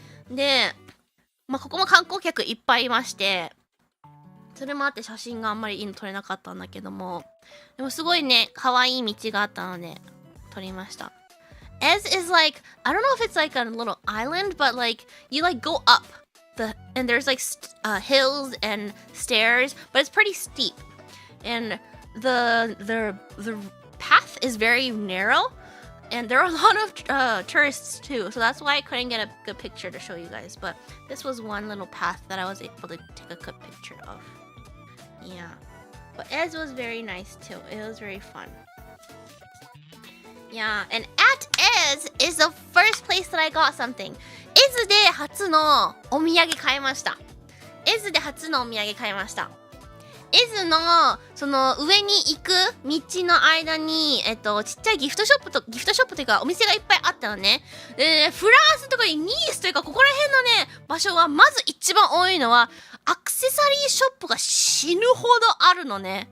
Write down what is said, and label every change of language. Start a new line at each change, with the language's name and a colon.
Japanese: で、ここも観光客いっぱいいまして、それもあって写真があんまりいいの撮れなかったんだけども、でもすごいね、可愛い道があったので、撮りました。
English: Ez is like, I don't know if it's like a little island, but like, you like go up and there's like hills and stairs, but it's pretty steep. And the path is very narrow. And there are a lot of tourists too, so that's why I couldn't get a good picture to show you guys. But this was one little path that I was able to take a good picture of. Yeah. But Ez was very nice too. It was very fun. Yeah, and at Ez is the first place that I got something.
Japanese: Ez で初のお土産買いました。Ez で初のお土産買いました。エズのその上に行く道の間にちっちゃいギフトショップというかお店がいっぱいあったのね。フランスとかニースというかここら辺のね場所はまず一番多いのはアクセサリーショップが死ぬほどあるのね。